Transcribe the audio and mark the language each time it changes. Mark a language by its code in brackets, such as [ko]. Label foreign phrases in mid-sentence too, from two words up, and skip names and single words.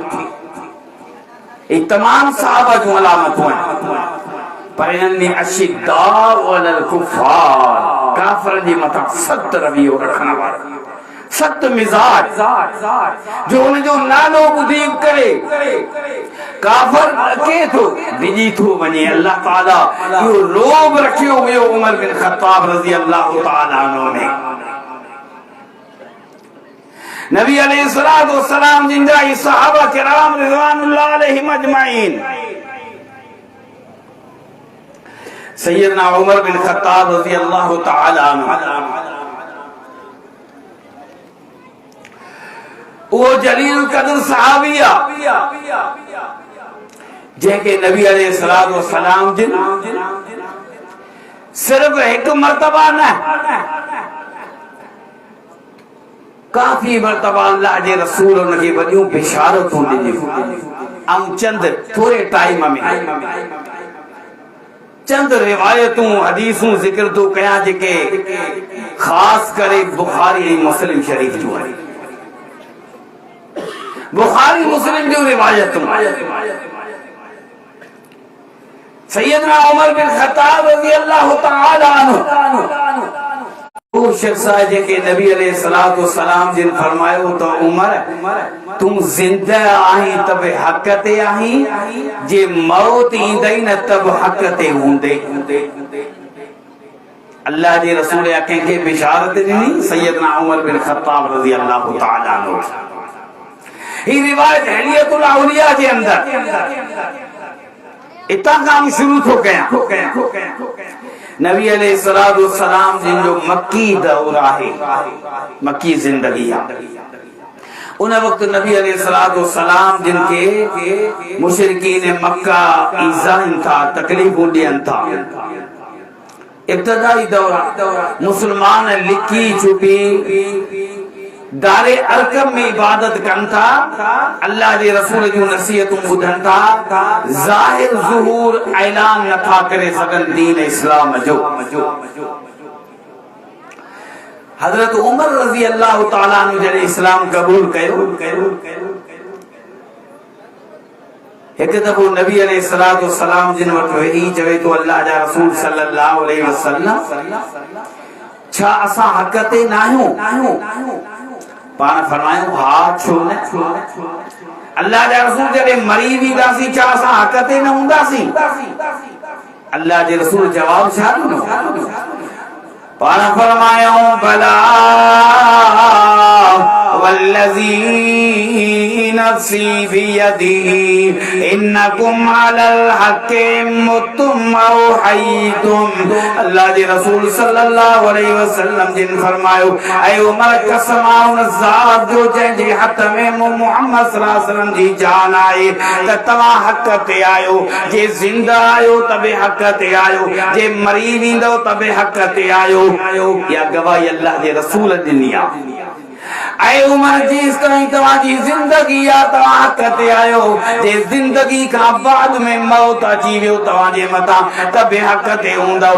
[sd] ये तमाम सहाबा जूं अलामतूं आहिनि, पर इन्हनि में [ar] أشداء على الكفار, [sd] काफ़िरनि जे मथां सख़्त रवैयो रखण वारा, सख़्त मिजाज, जो हुनजो नालो ॿुधी करे काफ़िर अचे थो, डिॼी थो वञे। अल्लाह ताला इहो रोब रखियो हुयो उमर बिन ख़त्ताब [ar] رضي الله تعالى عنه [sd] ने। नबी [ar] عليه الصلاة والسلام [sd] जिंदा ही सहाबा किराम [ar] رضوان الله عليهم أجمعين, [sd] सैयदना उमर बिन ख़त्ताब [ar] رضي الله تعالى عنه, [ur] وہ جلیل قدر صحابیہ [sd] जंहिंखे नबी [ar] عليه الصلاة والسلام [sd] जिन [ur] صرف ایک مرتبہ [sd] न, काफी मर्तबा अल्लाह जे रसूल उनखे वॾियूं बिशारतूं ॾिनियूं। ऐं चंद थोरे टाइम में चंद रिवायतूं हदीसूं ज़िक्र थो कयां जेके ख़ासि करे बुखारी ऐं मुस्लिम शरीफ़ जूं आहिनि। बुखारी मुस्लिम जूं रिवायतूं सैयदना उमर बिन ख़त्ताब [ar] رضي الله تعالى عنه [ur] وہ شخص ہے [sd] जेके नबी [ar] عليه الصلاة والسلام [sd] जिन फरमायो तो उमर तुम जिंदा आही तब हक ते आही, जे मौत ईंदई न तब हक ते हूंदे। अल्लाह जे रसूल कंहिंखे बिशारत ॾिनी, सैयदना उमर बिन ख़त्ताब [ar] رضي الله تعالى عنه. [sd] ही रिवायत हिलियतुल औलिया जे अंदर इतां खां शुरू थो कयां। नबी [ar] عليه الصلاة والسلام [sd] जिन जो मक्की दौर आहे, मक्की जिंदगी आहे, उन वक्त नबी [ar] عليه الصلاة والسلام [sd] जिन के मुशरिकीन मक्का ईज़ाइन था, तकलीफूं ॾियनि था, इब्तदाई दौर मुसलमान लिखी छुपी दारे अरकम में इबादत कन था, अल्लाह के रसूल जो नसीहतूं ॿुधन था, ज़ाहिर ज़ुहूर ऐलान नथा करे सघन दीन इस्लाम जो। हजरत उमर [ar] رضي الله تعالى عنه [sd] जॾहिं इस्लाम कबूल कयो, एक दफ़ो नबी [ar] عليه الصلاة والسلام [sd] जिन वटि वेही चवे तो अल्लाह जा रसूल [ar] صلى الله عليه وسلم [sd] छा असां हक़ ते न आहियूं? पाण फरमायो हा छो न। अल्लाह जा रसूल जॾहिं मरी वेंदासीं छा असां हक़ ते न हूंदासीं? अल्लाह जे रसूल जवाब छा ॾिनो? पाण फरमायो भला [ar] والذي نفسي بيده إنكم على الحق متم أو حييتم. [sd] अल्लाह जे रसूल [ar] صلى الله عليه وسلم [sd] जिन फरमायो ऐ उमर कसम उन ज़ात जो जंहिंजे हथ में मोहम्मद [ar] صلى الله عليه وسلم [sd] जी जान आहे त तव्हां हक़ ते आहियो, जे ज़िंदा आहियो त बि हक़ ते आहियो, जे मरी वेंदो त बि हक़ ते आहियो। या गवाही अल्लाह जे रसूल ॾिनी आहे। ऐ उमर जेस ताईं तव्हांजी ज़िंदगी आहे तव्हां हक़ ते आहियो, जे ज़िंदगी खां बाद में मौत अची वियो तव्हांजे मथां त बि हक़ ते हूंदव।